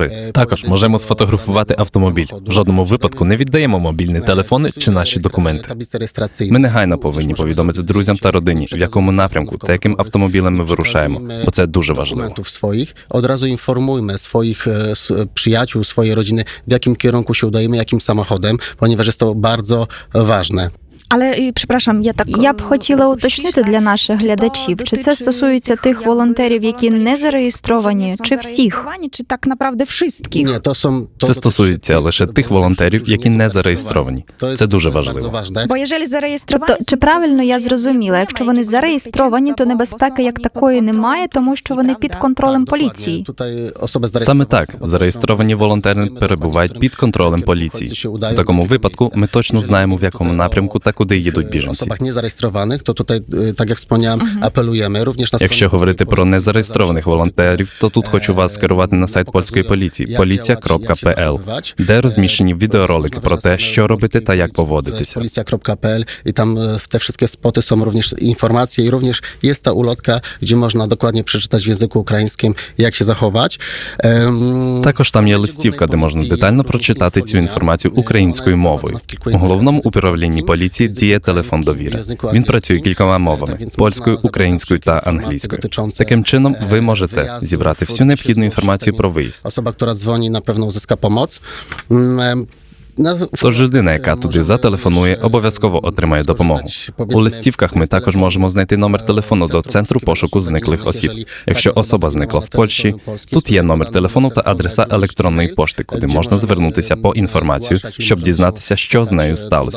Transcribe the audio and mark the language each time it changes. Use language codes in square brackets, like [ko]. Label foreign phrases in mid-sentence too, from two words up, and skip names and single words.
[uk] Також можемо сфотографувати автомобіль. В жодному випадку не віддаємо мобільні телефони чи наші документи. Ми негайно повинні повідомити друзям та родині, в якому напрямку та яким автомобілем ми вирушаємо, бо це дуже важливо. Одразу інформуємо своїх приятелів, своєї родини, в якому керунку [pl] się udajemy, jakim samochodem, ponieważ jest to bardzo ważne. [uk] Але, я б хотіла уточнити для наших глядачів, чи це стосується тих волонтерів, які не зареєстровані, чи всіх? Це стосується лише тих волонтерів, які не зареєстровані. Це дуже важливо. Тобто, чи правильно я зрозуміла, якщо вони зареєстровані, то небезпеки як такої немає, тому що вони під контролем поліції? Саме так. Зареєстровані волонтери перебувають під контролем поліції. У такому випадку ми точно знаємо, в якому напрямку та куди їдуть біженці. [pl] Osobach niezarejestrowanych, to tutaj, tak jak wspomniałem, apelujemy również na [uk] Якщо говорити про незареєстрованих волонтерів, то тут хочу вас скерувати на сайт польської поліції policja.pl, де розміщені відеоролики про те, що робити та як поводитися. [pl] policja.pl i tam te wszystkie spoty są również informacje i również jest ta ulotka, gdzie można dokładnie przeczytać w języku ukraińskim, jak się zachować. [uk] Також там є листівка, де можна детально прочитати цю інформацію українською мовою. У головному управлінні поліції діє телефон довіри. Він працює кількома мовами – польською, українською та англійською. Таким чином, ви можете зібрати всю необхідну інформацію про виїзд. [pl] Osoba, która dzwoni, na pewno uzyska pomoc. [uk] Тож людина, яка туди зателефонує, обов'язково отримає допомогу. У листівках ми також можемо знайти номер телефону до Центру пошуку зниклих осіб. Якщо особа зникла в Польщі, тут є номер телефону та адреса електронної пошти, куди можна звернутися по інформацію, щоб дізнатися, що з нею сталося.